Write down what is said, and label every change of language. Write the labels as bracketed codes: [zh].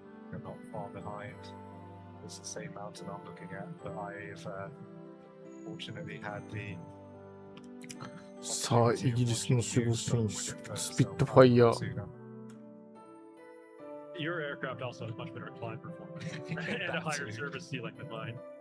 [en] You're not far behind. It's the same mountain I'm looking at, but I've fortunately had the [ja] さあ、イギリスの守護神、スピットファイヤー。 [en] Your aircraft also has much better climb performance and a higher service ceiling than mine.